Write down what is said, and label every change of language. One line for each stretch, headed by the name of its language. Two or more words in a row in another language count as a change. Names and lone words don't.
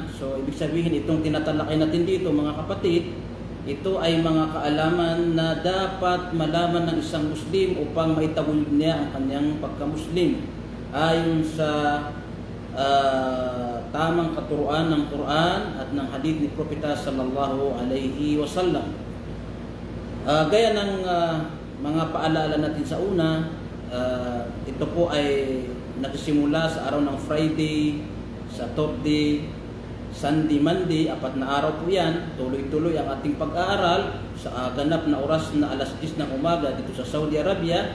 Filipino: So, ibig sabihin itong tinatalakay natin dito, mga kapatid, ito ay mga kaalaman na dapat malaman ng isang Muslim upang maitawid niya ang kanyang pagka-Muslim ayon sa tamang katuruan ng Quran at ng hadith ni Propeta
Arabic: صلى الله عليه وسلم.
Filipino: Gaya ng mga paalala natin sa una, ito po ay nagsimula sa araw ng
English: Friday, Saturday, Sunday, Monday,
Filipino: 4 na araw po yan. Tuloy-tuloy ang ating pag-aaral sa ganap na oras na alas 10 ng umaga dito sa Saudi Arabia.